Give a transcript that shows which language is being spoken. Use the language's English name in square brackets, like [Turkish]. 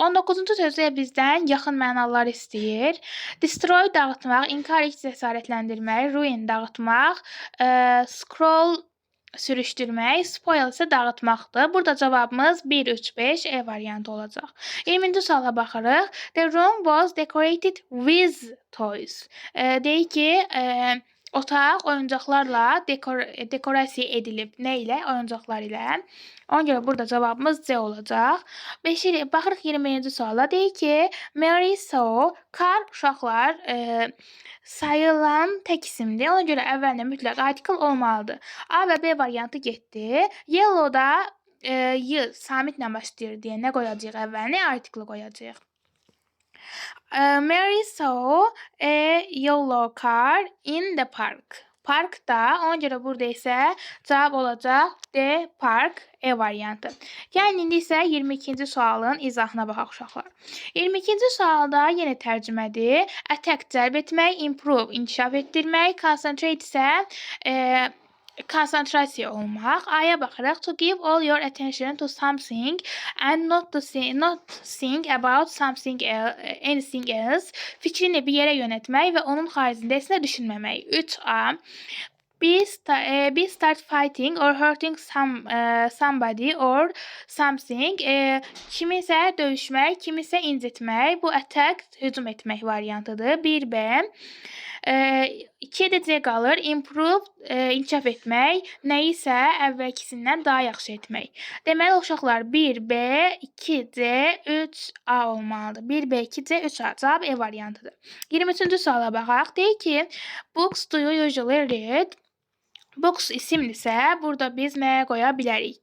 [Azerbaijani] 19-cu sözdə bizdən yaxın mənalar istəyir. Destroy, dağıtmaq, encourage, cəsarətləndirmək, ruin, dağıtmaq, scroll, sürüşdürmək, spoil isə dağıtmaqdır. Burada cavabımız 1, 3, 5 E variantı olacaq. 20-ci suala baxırıq. [English] The room was decorated with toys. [Azerbaijani] Deyir ki, otaq oyuncaqlarla dekorasiya edilib. Nə ilə? Oyuncaqlar ilə. Ona görə burada cavabımız C olacaq. Baxırıq 21-ci suala. Deyir ki, Mary saw, car, uşaqlar, sayılan tək isimdir. Ona görə əvvəlində mütləq article olmalıdır. A və B variantı getdi. Yellow'da Y samitlə başlayır deyə nə qoyacağıq əvvəlinə? Article qoyacağıq. [English] Mary saw a yellow car in the park. [Azerbaijani] Parkda, ona görə burada isə cavab olacaq D, park, E variantı. Yəni, indi isə 22-ci sualın izahına baxaq uşaqlar. 22-ci sualda yenə tərcümədir. Attack, cəlb etmək, improve, inkişaf etdirmək, concentrate isə konsentrasiya olmaq. A'ya baxırıq. [English] To give all your attention to something and not think about anything else. [Azerbaijani] Fikrini bir yerə yönətmək və onun xaricində heç nə düşünməmək. 3A. [English] Be start fighting or hurting somebody or something. [Azerbaijani] Kimisə döyüşmək, kimisə incitmək. Bu attack, hücum etmək variantıdır. 1B. 2-yə də C qalır. Improve, inkişaf etmək, nəyisə əvvəlkisindən daha yaxşı etmək. Deməli, uşaqlar 1B, 2C, 3A olmalıdır. 1B, 2C, 3A. Cavab E variantıdır. 23-cü suala baxaq. Deyir ki, [English] books do you usually read? [Azerbaijani] Books isimlisə, burada biz nəyə qoya bilərik?